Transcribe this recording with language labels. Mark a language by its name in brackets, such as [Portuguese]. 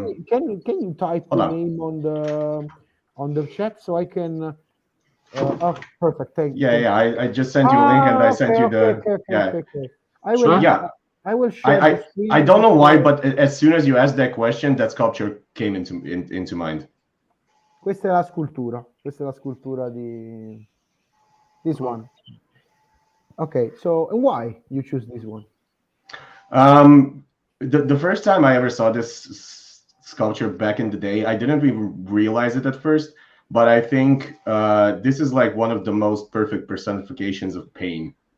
[English] Can you type the name on the chat so I can? Oh, perfect. Thank you. I just sent you a link and I sent you the. Okay. I will. Yeah. I will share the screen. I don't know why, but as soon as you asked that question, that sculpture came into mind. [Italian] Questa è la scultura. Questa è la scultura di [English] this one. Okay, so why you choose this one? The first time I ever saw this sculpture back in the day, I didn't even realize it at first, but I think this is like one of the most perfect personifications of pain.